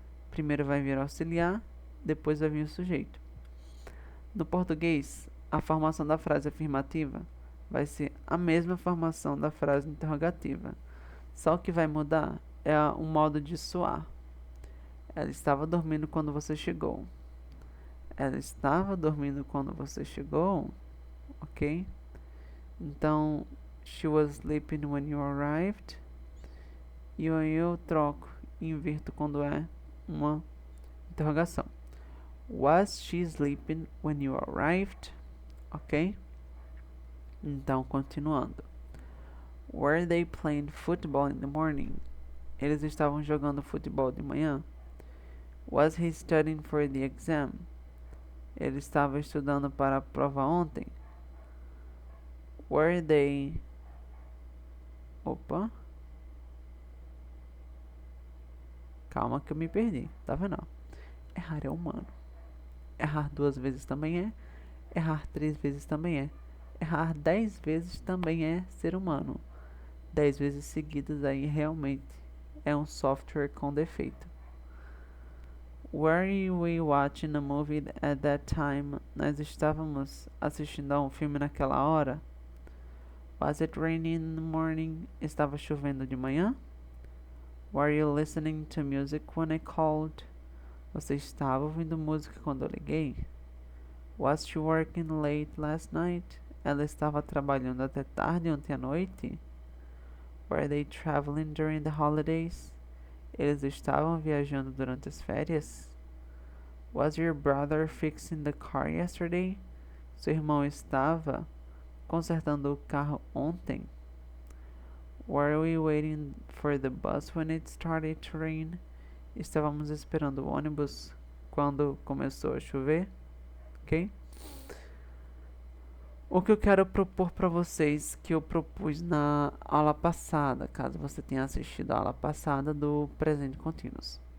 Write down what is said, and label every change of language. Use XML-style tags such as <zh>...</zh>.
<pt>Primeiro vai vir o auxiliar, depois vai vir o sujeito. No português, a formação da frase afirmativa vai ser a mesma formação da frase interrogativa. Só o que vai mudar é o modo de soar. Ela estava dormindo quando você chegou. Ela estava dormindo quando você chegou, ok? Então,</pt> <en>she was sleeping when you arrived.</en> <pt>E aí eu troco e inverto quando é uma interrogação.</pt> <en>Was she sleeping when you arrived? Ok?</en> <pt>Então, continuando.</pt> <en>Were they playing football in the morning?</en> <pt>Eles estavam jogando futebol de manhã.</pt> <en>Was he studying for the exam?</en> <pt>Ele estava estudando para a prova ontem.</pt> <en>Were they...</en> <pt>Opa. Calma que eu me perdi. Tá vendo? Errar é humano. Errar 2 vezes também é. Errar 3 vezes também é. Errar 10 vezes também é ser humano. 10 vezes seguidas aí realmente é um software com defeito.</pt> <en>Were we watching a movie at that time?</en> <pt>Nós estávamos assistindo a um filme naquela hora.</pt> <en>Was it raining in the morning?</en> <pt>Estava chovendo de manhã.</pt> <en>Were you listening to music when I called?</en> <pt>Você estava ouvindo música quando eu liguei?</pt> <en>Was she working late last night?</en> <pt>Ela estava trabalhando até tarde ontem à noite?</pt> <en>Were they traveling during the holidays?</en> <pt>Eles estavam viajando durante as férias?</pt> <en>Was your brother fixing the car yesterday?</en> <pt>Seu irmão estava consertando o carro ontem?</pt> <en>Were we waiting for the bus when it started to rain?</en> <pt>Estávamos esperando o ônibus quando começou a chover? Ok? O que eu quero propor para vocês, que eu propus na aula passada, caso você tenha assistido a aula passada do presente contínuos.</pt>